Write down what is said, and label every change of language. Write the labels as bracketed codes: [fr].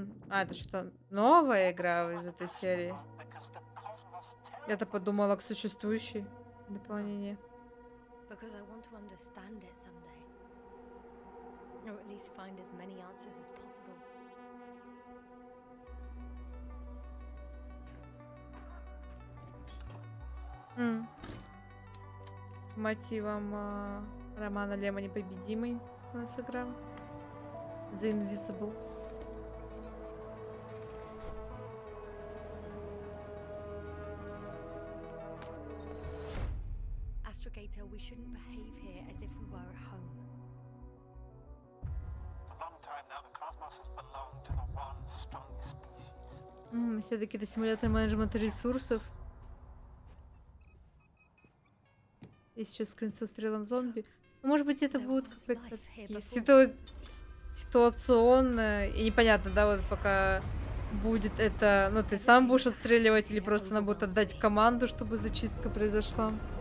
[ru] А, это что-то новая игра из этой серии? Я-то подумала к существующей дополнение. [en] Because I want to understand it someday. Or at least find as many answers as possible. [ru] Мотивом романа Лема «Непобедимый» у нас игра. [en] The Invisible. Astrogator, we shouldn't behave here as if we were at home. For a long time now, the cosmos has belonged to the one strongest species. [ru] Все-таки это симулятор менеджмента ресурсов. Есть еще скрин со стрелом зомби. Ну, может быть, это будет как-то ситуационно и непонятно, да, вот пока будет это, ну, ты сам будешь отстреливать или просто надо будет отдать команду, чтобы зачистка произошла.